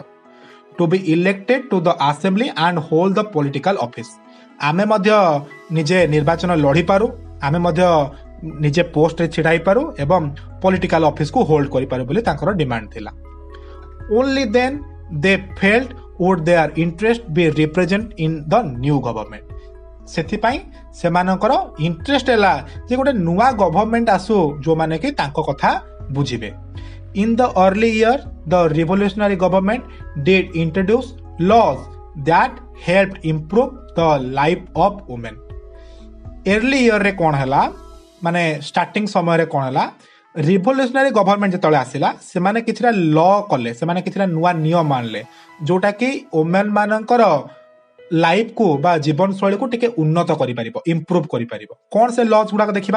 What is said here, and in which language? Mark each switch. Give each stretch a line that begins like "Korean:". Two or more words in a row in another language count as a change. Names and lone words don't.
English: to be elected to the assembly and hold the political office,
Odia: ଆମେ ମଧ୍ୟ ନିଜେ ନିର୍ବାଚନ ଲଢ଼ିପାରୁ, ଆମେ ମଧ୍ୟ ନିଜେ ପୋଷ୍ଟରେ ଛିଡ଼ା ହେଇପାରୁ ଏବଂ
English: political officeକୁ
Odia: ହୋଲ୍ଡ କରିପାରୁ ବୋଲି ତାଙ୍କର ଡିମାଣ୍ଡ ଥିଲା।
English: only then they felt would their interest be represent in the new government,
Odia: ସେଥିପାଇଁ ସେମାନଙ୍କର ଇଣ୍ଟରେଷ୍ଟ ହେଲା ଯେ ଗୋଟେ ନୂଆ ଗଭର୍ଣ୍ଣମେଣ୍ଟ ଆସୁ ଯୋଉମାନେ କି ତାଙ୍କ କଥା ବୁଝିବେ।
English: In the early year, the revolutionary government did introduce laws that helped improve the life of women. early year
Odia: ରେ କ'ଣ ହେଲା, ମାନେ ଷ୍ଟାର୍ଟିଂ ସମୟରେ କ'ଣ ହେଲା,
English: revolutionary government
Odia: ଯେତେବେଳେ ଆସିଲା ସେମାନେ କିଛିଟା ଲ କଲେ, ସେମାନେ କିଛିଟା ନୂଆ ନିୟମ ଆଣିଲେ ଯୋଉଟା କି ଓମେନ୍ ମାନଙ୍କର ଲାଇଫକୁ ବା ଜୀବନଶୈଳୀକୁ ଟିକେ ଉନ୍ନତ କରିପାରିବ, ଇମ୍ପ୍ରୁଭ କରିପାରିବ। କ'ଣ ସେ ଲଜ୍ ଗୁଡାକ ଦେଖିବା।